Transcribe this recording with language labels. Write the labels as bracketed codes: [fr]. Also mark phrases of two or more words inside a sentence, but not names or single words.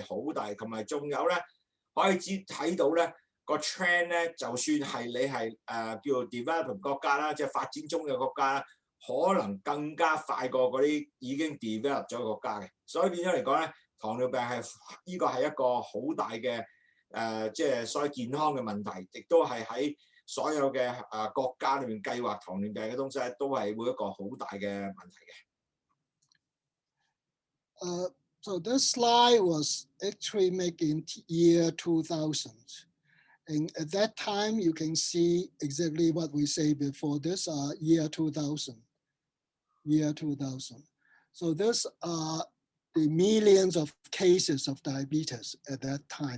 [yue] 好大，同埋仲有咧可以睇到咧個 trend 咧，就算係你係叫做 developing 國家啦，即係發展中嘅國家啦，可能更加快過嗰啲已經 develop 咗嘅國家嘅，所以變咗嚟講咧，糖尿病係呢個係一個好大嘅即係所謂健康嘅問題，亦都係喺所有嘅國家裏面計劃糖尿病嘅東西咧，都係會一個好大嘅問題嘅。 [en] So this slide was actually made in year 2000. And at that time, you can see exactly what we say before this, year 2000. So these are the millions of cases of diabetes at that time.